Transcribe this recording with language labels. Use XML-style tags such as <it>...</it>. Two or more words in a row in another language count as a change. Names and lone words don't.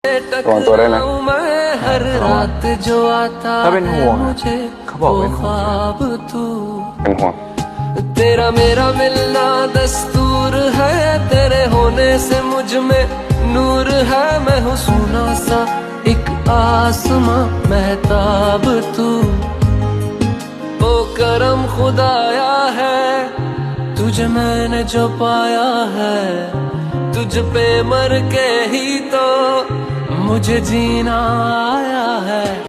<th>ก่อนตัวได้นะ</th> <hi>हर रात जो आता</hi> <th>ถ้าเป็นห่วงอะ</th> <hi>मुझे</hi> <th>เขาบอกเป็นห่วง</th> <hi>ख्वाब तू</hi> <th>เป็นห่วง</th> <hi>तेरा मेरा मिलना दस्तूर है तेरे होने से मुझ में नूर है मैं हूँ सोना सा एक आसमां महताब तू ओ करम खुदाया है तुझे मैंने जो पाया है तुझ पे मर के ही तो मुझे जीना आया है।</hi>